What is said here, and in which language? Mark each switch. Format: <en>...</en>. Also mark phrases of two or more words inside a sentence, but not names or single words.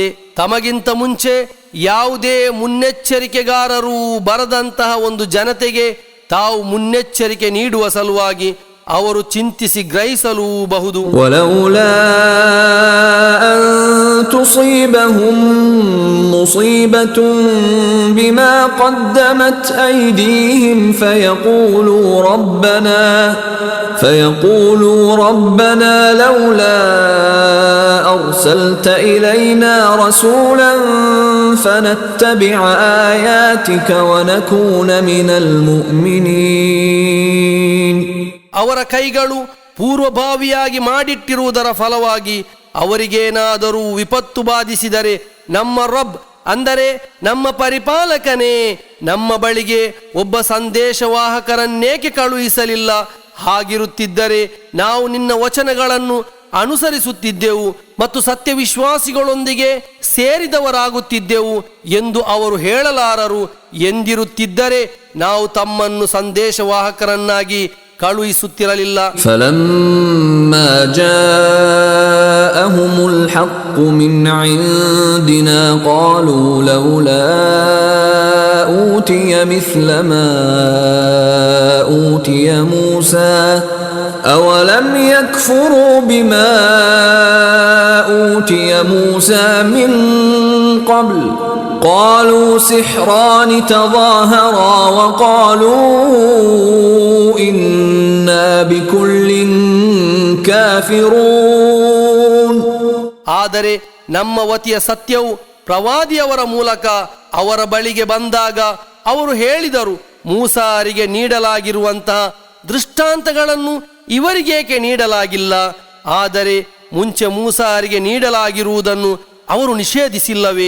<kn>ತಮಗಿಂತ ಮುಂಚೆ ಯಾವುದೇ ಮುನ್ನೆಚ್ಚರಿಕೆಗಾರರು ಬರದಂತಹ ಒಂದು ಜನತೆಗೆ ತಾವು ಮುನ್ನೆಚ್ಚರಿಕೆ ನೀಡುವ ಸಲುವಾಗಿ ಅವರು ಚಿಂತಿಸಿ ಗ್ರಹಿಸಲೂಬಹುದು.</kn> <ar>ولولا أن تصيبهم مصيبة بما قدمت أيديهم فيقولوا ربنا لولا أرسلت إلينا رسولا فنتبع آياتك ونكون من المؤمنين.</ar> <kn>ಅವರ ಕೈಗಳು ಪೂರ್ವಭಾವಿಯಾಗಿ ಮಾಡಿಟ್ಟಿರುವುದರ ಫಲವಾಗಿ ಅವರಿಗೇನಾದರೂ ವಿಪತ್ತು ಬಾಧಿಸಿದರೆ ನಮ್ಮ ರಬ್ ಅಂದರೆ ನಮ್ಮ ಪರಿಪಾಲಕನೇ ನಮ್ಮ ಬಳಿಗೆ ಒಬ್ಬ ಸಂದೇಶವಾಹಕರನ್ನೇಕೆ ಕಳುಹಿಸಲಿಲ್ಲ? ಹಾಗಿರುತ್ತಿದ್ದರೆ ನಾವು ನಿನ್ನ ವಚನಗಳನ್ನು ಅನುಸರಿಸುತ್ತಿದ್ದೆವು ಮತ್ತು ಸತ್ಯವಿಶ್ವಾಸಿಗಳೊಂದಿಗೆ ಸೇರಿದವರಾಗುತ್ತಿದ್ದೆವು ಎಂದು ಅವರು ಹೇಳಲಾರರು. ಎಂದಿರುತ್ತಿದ್ದರೆ ನಾವು ತಮ್ಮನ್ನು ಸಂದೇಶವಾಹಕರನ್ನಾಗಿ ಕಳುಹಿಸುತ್ತಿರಲಿಲ್ಲ.</kn> <ar>فلما جاءهم الحق من عندنا قالوا لولا أوتي مثل ما أوتي موسى أولم يكفروا بما أوتي موسى من قبل قالوا سحران تظاهرا وقالوا إنا بكل كافرون.</ar> <kn>ಆದರೆ ನಮ್ಮ ವತಿಯ ಸತ್ಯವು ಪ್ರವಾದಿಯವರ ಮೂಲಕ ಅವರ ಬಳಿಗೆ ಬಂದಾಗ ಅವರು ಹೇಳಿದರು, ಮೂಸಾರಿಗೆ ನೀಡಲಾಗಿರುವಂತಹ ದೃಷ್ಟಾಂತಗಳನ್ನು ಇವರಿಗೇಕೆ ನೀಡಲಾಗಿಲ್ಲ? ಆದರೆ ಮುಂಚೆ ಮೂಸಾರಿಗೆ ನೀಡಲಾಗಿರುವುದನ್ನು ಅವರು ನಿಷೇಧಿಸಿಲ್ಲವೇ?</kn>